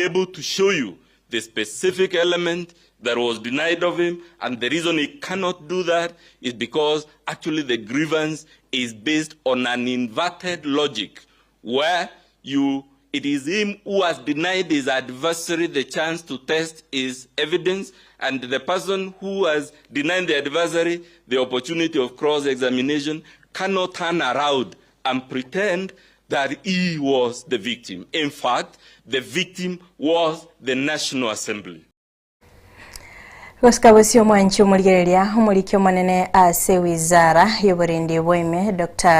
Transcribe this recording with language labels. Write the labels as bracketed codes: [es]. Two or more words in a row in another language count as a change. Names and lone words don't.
[en] able to show you the specific element that was denied of him, and the reason he cannot do that is because actually the grievance is based on an inverted logic, where it is him who has denied his adversary the chance to test his evidence, and the person who has denied the adversary the opportunity of cross-examination cannot turn around and pretend that he was the victim. In fact, the victim was the National Assembly. [guz] Gosikabusio mwanchi umurigereria umurikio manene ase wizara y'oburindi bw'ime Dr.